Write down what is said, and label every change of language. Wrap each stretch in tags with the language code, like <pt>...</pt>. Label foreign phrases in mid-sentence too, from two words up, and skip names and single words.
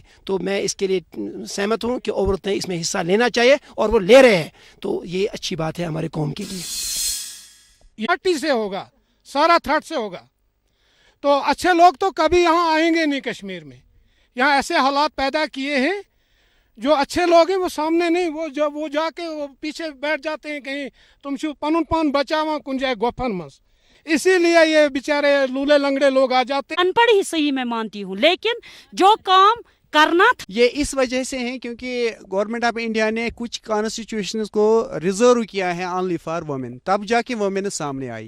<hi>तो मैं इसके लिए सहमत हूँ कि औरतें इसमें हिस्सा लेना चाहिए और वो ले रहे हैं, तो ये अच्छी बात है हमारे कौम के लिए. पार्टी से होगा, सारा थ्रेट से होगा, तो अच्छे लोग तो कभी यहाँ आएंगे नहीं कश्मीर में. यहाँ ऐसे हालात पैदा किए हैं, जो अच्छे लोग हैं वो सामने नहीं, वो जाके वो पीछे बैठ जाते हैं कहीं,</hi> <ks>तुम शु पनुन पान बचावा कुन जाए गोफन मस.</ks> <hi>इसीलिए ये बेचारे लूले लंगड़े लोग आ जाते हैं. अनपढ़ ही सही मैं मानती हूँ, लेकिन जो काम करना था, ये इस वजह से है क्योंकि</hi> <en>Government of India</en> <hi>ने कुछ कॉन्स्टिट्यूशंस को रिजर्व किया है</hi> <en>only for women,</en> <hi>तब जाके वुमेन सामने आई.</hi>